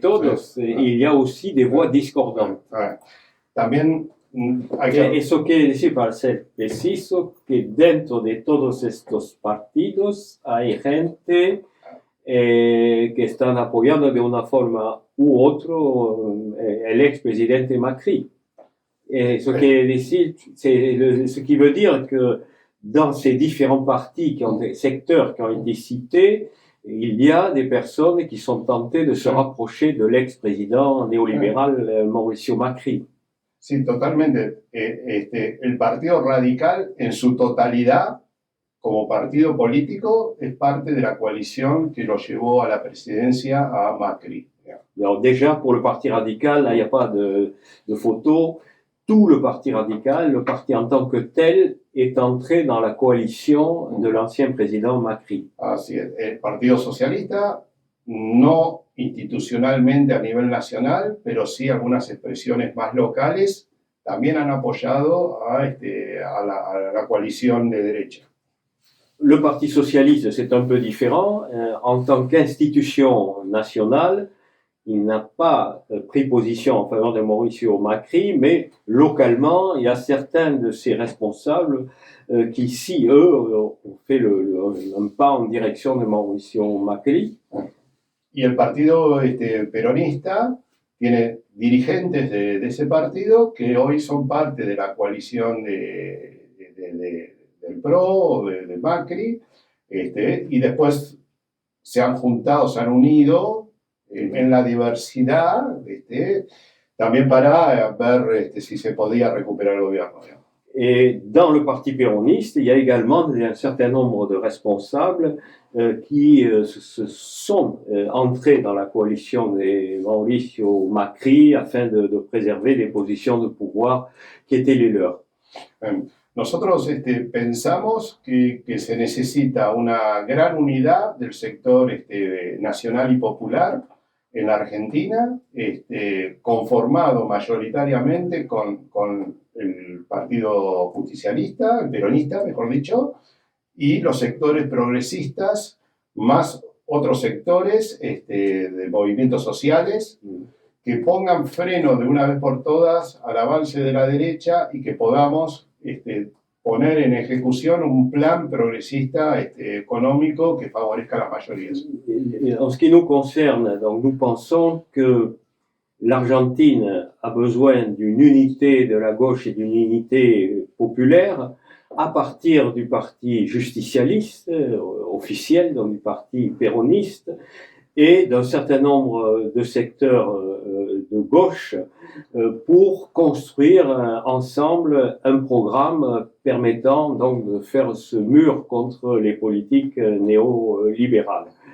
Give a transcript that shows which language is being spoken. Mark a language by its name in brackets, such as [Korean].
[Spanish] Todos, [French] il y a aussi des voix discordantes. [Spanish] También Eso quiere decir, para ser preciso, que dentro de todos estos partidos hay gente que están apoyando de una forma u otra el expresidente Macri. [French] Ce qui veut dire que dans ces différents partis, secteurs qui ont été cités, il y a des personnes qui sont tentées de se rapprocher de l'ex-président néolibéral Mauricio Macri. [Spanish] Sí, totalmente. El Partido Radical, en su totalidad, como partido político, es parte de la coalición que lo llevó a la presidencia a Macri. [French] Alors déjà, pour le Parti Radical, là, il n'y a pas de photo. Tout le Parti Radical, le parti en tant que tel, est entré dans la coalition de l'ancien président Macri. [Spanish] Así es. El Partido Socialista, no institucionalmente a nivel nacional, pero sí algunas expresiones más locales, también han apoyado a la coalición de derecha. [French] Le Parti socialiste, c'est un peu différent. En tant qu'institution nationale, il n'a pas pris position en faveur de Mauricio Macri, mais localement, il y a certains de ses responsables qui, ici, eux, ont fait un pas en direction de Mauricio Macri. [Spanish] Y el partido peronista tiene dirigentes de ese partido que hoy son parte de la coalición del PRO, de Macri, y después se han juntado, se han unido en la diversidad, también para ver si se podía recuperar el gobierno. ¿No? [French] Et dans le parti péroniste, il y a également un certain nombre de responsables qui se sont entrés dans la coalition de Mauricio Macri afin de préserver des positions de pouvoir qui étaient les leurs. [Spanish] Nosotros pensamos que se necesita una gran unidad del sector nacional y popular en la Argentina, conformado mayoritariamente con el Partido Justicialista, el peronista, mejor dicho, y los sectores progresistas, más otros sectores de movimientos sociales, que pongan freno de una vez por todas al avance de la derecha y que podamos poner en ejecución un plan progresista économico que favorezca a las mayorías. [French] En ce qui nous concerne, donc, nous pensons que l'Argentine a besoin d'une unité de la gauche et d'une unité populaire à partir du parti justicialiste officiel, donc du parti péroniste, et d'un certain nombre de secteurs de gauche pour construire ensemble un programme permettant donc de faire ce mur contre les politiques néolibérales.